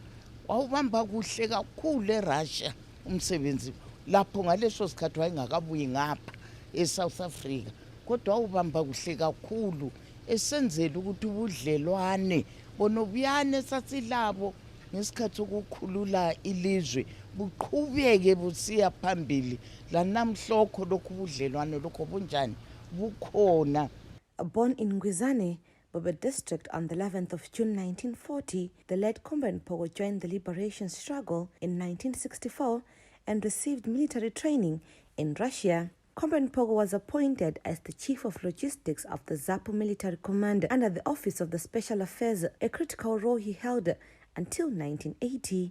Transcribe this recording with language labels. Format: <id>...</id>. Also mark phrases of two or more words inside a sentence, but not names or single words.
<nd>wawubamba kuhle kakhulu eRussia umsebenzi lapho ngaleso sikhathi wayengakabuyi ngapha eSouth Africa kodwa wawubamba kuhle kakhulu esenzela ukuthi ubudlelwane bonobuyane sasilabo ngesikhathi sokukhulula ilizwe buqhubeke busiya phambili lanamhlokho lokhu budlelwane lokho bunjani bukhona.</nd> <en>Born in Ngwizane, Bobe district on the 11th of June 1940, the late Comrade Mpogo joined the liberation struggle in 1964 and received military training in Russia. Comrade Mpogo was appointed as the Chief of Logistics of the ZAPU Military Command under the Office of the Special Affairs, a critical role he held until 1980.</en>